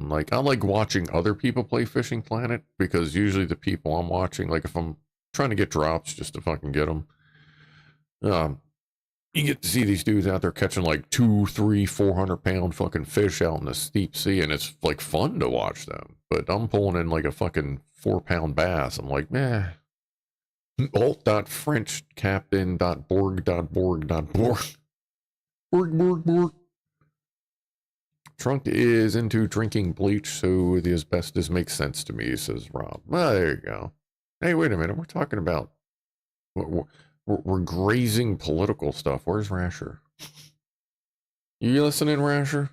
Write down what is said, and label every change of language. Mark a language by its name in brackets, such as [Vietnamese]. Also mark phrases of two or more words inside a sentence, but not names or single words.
[English] And, like, I like watching other people play Fishing Planet, because usually the people I'm watching, like, if I'm trying to get drops just to fucking get them, you get to see these dudes out there catching, like, 200, 300, 400-pound fucking fish out in the steep sea, and it's, like, fun to watch them. But I'm pulling in, like, a fucking 4-pound bass. I'm like, alt.frenchcaptain.borg.borg.borg. Borg, borg, borg. Trunk is into drinking bleach, so the asbestos makes sense to me, says Rob. Well, there you go. Hey, wait a minute. We're talking about... We're grazing political stuff. Where's Rasher? You listening, Rasher?